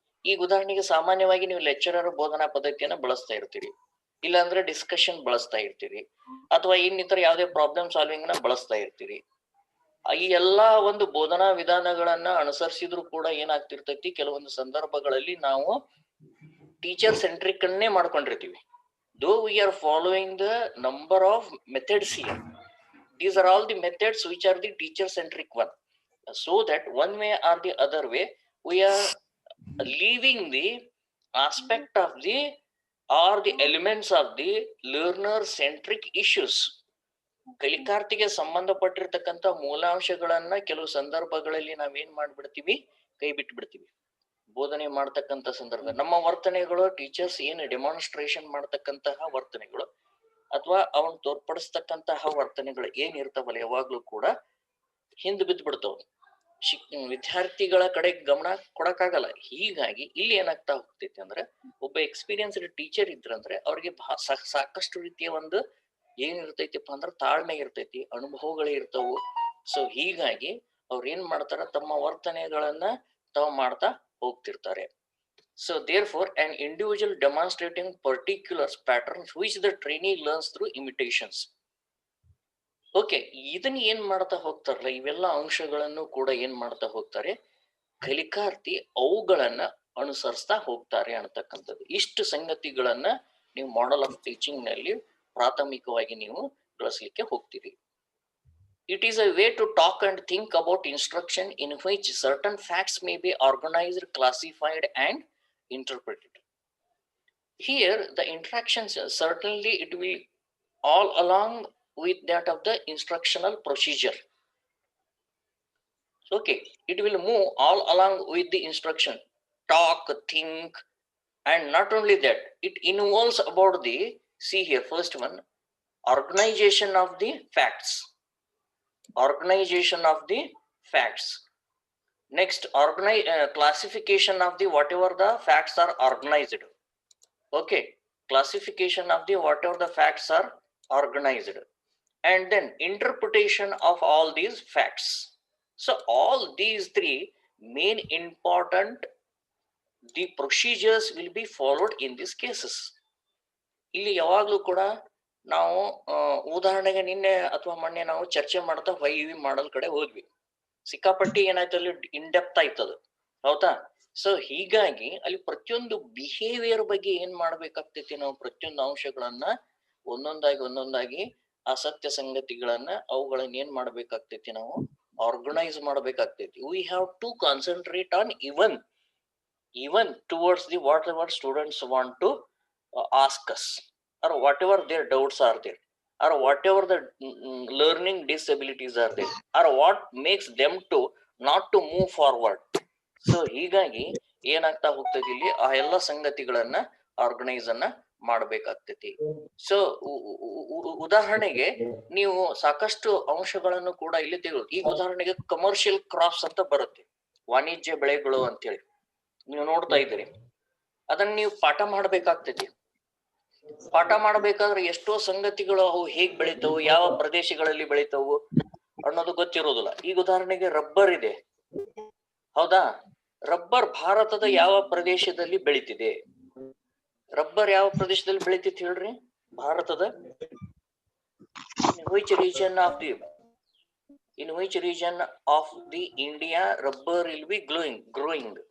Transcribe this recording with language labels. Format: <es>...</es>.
<kn>ಈಗ ಉದಾಹರಣೆಗೆ ಸಾಮಾನ್ಯವಾಗಿ ನೀವು ಲೆಕ್ಚರರ್ ಬೋಧನಾ ಪದ್ಧತಿಯನ್ನ ಬಳಸ್ತಾ ಇರ್ತೀರಿ, ಇಲ್ಲಾಂದ್ರೆ ಡಿಸ್ಕಷನ್ ಬಳಸ್ತಾ ಇರ್ತೀರಿ, ಅಥವಾ ಇನ್ನಿತರ ಯಾವುದೇ ಪ್ರಾಬ್ಲಮ್ ಸಾಲ್ವಿಂಗ್ ನ ಬಳಸ್ತಾ ಇರ್ತೀರಿ. ಈ ಎಲ್ಲಾ ಒಂದು ಬೋಧನಾ ವಿಧಾನಗಳನ್ನ ಅನುಸರಿಸಿದ್ರು ಕೂಡ ಏನಾಗ್ತಿರ್ತೈತಿ, ಕೆಲವೊಂದು ಸಂದರ್ಭಗಳಲ್ಲಿ ನಾವು ಟೀಚರ್ ಸೆಂಟ್ರಿಕ್ ಅನ್ನೇ ಮಾಡ್ಕೊಂಡಿರ್ತೀವಿ.</kn> <en>Though we are following the number of methods here, these are all the methods which are the teacher centric one, so that one way or the other way we are leaving the aspect of the or the elements of the learner centric issues.</en> <kn>ಕಲಿಕಾರ್ಥಿಗೆ ಸಂಬಂಧಪಟ್ಟಿರ್ತಕ್ಕಂಥ ಮೂಲಾಂಶಗಳನ್ನ ಕೆಲವು ಸಂದರ್ಭಗಳಲ್ಲಿ ನಾವೇನ್ ಮಾಡ್ಬಿಡ್ತೀವಿ, ಕೈ ಬಿಟ್ಟು ಬಿಡ್ತೀವಿ. ಬೋಧನೆ ಮಾಡ್ತಕ್ಕಂಥ ಸಂದರ್ಭ ನಮ್ಮ ವರ್ತನೆಗಳು, ಟೀಚರ್ಸ್ ಏನು ಡೆಮಾನ್ಸ್ಟ್ರೇಷನ್ ಮಾಡ್ತಕ್ಕಂತಹ ವರ್ತನೆಗಳು ಅಥವಾ ಅವನ್ ತೋರ್ಪಡಿಸ್ತಕ್ಕಂತಹ ವರ್ತನೆಗಳು ಏನ್ ಇರ್ತಾವಲ್ಲ, ಯಾವಾಗ್ಲೂ ಕೂಡ ಹಿಂದ್ ಬಿದ್ದು ಬಿಡ್ತಾವ. ವಿದ್ಯಾರ್ಥಿಗಳ ಕಡೆ ಗಮನ ಕೊಡಕ್ಕಾಗಲ್ಲ. ಹೀಗಾಗಿ ಇಲ್ಲಿ ಏನಾಗ್ತಾ ಹೋಗ್ತೈತಿ ಅಂದ್ರೆ, ಒಬ್ಬ ಎಕ್ಸ್ಪೀರಿಯನ್ಸ್ಡ್ ಟೀಚರ್ ಇದ್ರಂದ್ರೆ ಅವ್ರಿಗೆ ಸಾಕಷ್ಟು ರೀತಿಯ ಒಂದು ಏನಿರ್ತೈತಿಪ್ಪ ಅಂದ್ರೆ ತಾಳ್ಮೆ ಇರ್ತೈತಿ, ಅನುಭವಗಳೇ ಇರ್ತಾವು. ಸೊ ಹೀಗಾಗಿ ಅವ್ರ ಏನ್ ಮಾಡ್ತಾರ, ತಮ್ಮ ವರ್ತನೆಗಳನ್ನ ತಾವು ಮಾಡ್ತಾ ಹೋಗ್ತಿರ್ತಾರೆ.</kn> <en>So therefore an individual demonstrating particular patterns which the trainee learns through imitations.</en> <kn>Okay, ಇದನ್ನ ಏನ್ ಮಾಡ್ತಾ ಹೋಗ್ತಾರಲ್ಲ, ಇವೆಲ್ಲ ಅಂಶಗಳನ್ನು ಕೂಡ ಏನ್ ಮಾಡ್ತಾ ಹೋಗ್ತಾರೆ, ಕಲಿಕಾರ್ಥಿ ಅವುಗಳನ್ನ ಅನುಸರಿಸ್ತಾ ಹೋಗ್ತಾರೆ ಅನ್ನತಕ್ಕಂಥದ್ದು. ಇಷ್ಟು ಸಂಗತಿಗಳನ್ನ ನೀವು ಮಾಡೆಲ್ ಆಫ್ ಟೀಚಿಂಗ್ ನಲ್ಲಿ ಪ್ರಾಥಮಿಕವಾಗಿ ನೀವು ಬಳಸಲಿಕ್ಕೆ ಹೋಗ್ತೀರಿ.</kn> <en>It is a way to talk and think about instruction in which certain facts may be organized, classified and interpreted. Here the interactions, certainly it will all along with that of the instructional procedure. Okay, it will move all along with the instruction, talk, think, and not only that, it involves about the, see here, first one, organization of the facts. Organization of the facts. Next, classification of the whatever the facts are organized. Okay, classification of the whatever the facts are organized, and then interpretation of all these facts. So all these three main important, the procedures will be followed in these cases.</en> <kn>ಇಲ್ಲಿ ಯಾವಾಗ್ಲೂ ಕೂಡ ನಾವು ಉದಾಹರಣೆಗೆ ನಿನ್ನೆ ಅಥವಾ ಮೊನ್ನೆ ನಾವು ಚರ್ಚೆ ಮಾಡ್ತಾ ವೈವಿ ಮಾಡಲ್ ಕಡೆ ಹೋದ್ವಿ. ಸಿಕ್ಕಾಪಟ್ಟಿ ಏನಾಯ್ತು ಅಲ್ಲಿ ಇನ್ ಡೆಪ್ತ್ ಆಯ್ತದ, ಹೌದಾ? ಸೊ ಹೀಗಾಗಿ ಅಲ್ಲಿ ಪ್ರತಿಯೊಂದು ಬಿಹೇವಿಯರ್ ಬಗ್ಗೆ ಏನ್ ಮಾಡ್ಬೇಕಾಗ್ತೈತಿ, ನಾವು ಪ್ರತಿಯೊಂದು ಅಂಶಗಳನ್ನ ಒಂದೊಂದಾಗಿ ಆ ಸತ್ಯ ಸಂಗತಿಗಳನ್ನ ಅವುಗಳನ್ನ ಏನ್ ಮಾಡ್ಬೇಕಾಗ್ತೈತಿ, ನಾವು organise ಮಾಡ್ಬೇಕಾಗ್ತೈತಿ.</kn> <en>We have to concentrate on even towards the whatever students want to ask us, or whatever their doubts are there, or whatever the learning disabilities are there, or what makes them to not to move forward.</en> <kn>So ಹೀಗಾಗಿ ಏನಾಗ್ತಾ ಹೋಗ್ತೈತಿ, ಇಲ್ಲಿ ಆ ಎಲ್ಲ ಸಂಗತಿಗಳನ್ನ organise ಅನ್ನ ಮಾಡ್ಬೇಕಾಗ್ತೈತಿ. So ಉದಾಹರಣೆಗೆ ನೀವು ಸಾಕಷ್ಟು ಅಂಶಗಳನ್ನು ಕೂಡ ಇಲ್ಲಿ ತೆಗೆದು, ಈಗ ಉದಾಹರಣೆಗೆ ಕಮರ್ಷಿಯಲ್ ಕ್ರಾಪ್ಸ್ ಅಂತ ಬರುತ್ತೆ, ವಾಣಿಜ್ಯ ಬೆಳೆಗಳು ಅಂತೇಳಿ ನೀವು ನೋಡ್ತಾ ಇದ್ದೀರಿ. ಅದನ್ನ ನೀವು ಪಾಠ ಮಾಡ್ಬೇಕಾಗ್ತೈತಿ. ಪಾಠ ಮಾಡ್ಬೇಕಾದ್ರೆ ಎಷ್ಟೋ ಸಂಗತಿಗಳು ಅವು ಹೇಗ್ ಬೆಳಿತಾವು, ಯಾವ ಪ್ರದೇಶಗಳಲ್ಲಿ ಬೆಳಿತಾವು ಅನ್ನೋದು ಗೊತ್ತಿರೋದಿಲ್ಲ. ಈಗ ಉದಾಹರಣೆಗೆ ರಬ್ಬರ್ ಇದೆ, ಹೌದಾ? ರಬ್ಬರ್ ಭಾರತದ ಯಾವ ಪ್ರದೇಶದಲ್ಲಿ ಬೆಳಿತಿದೆ? ರಬ್ಬರ್ ಯಾವ ಪ್ರದೇಶದಲ್ಲಿ ಬೆಳಿತೈತಿ ಹೇಳ್ರಿ?</kn> <en>ಭಾರತದ which region of the in which region of the India rubber will be growing?</en>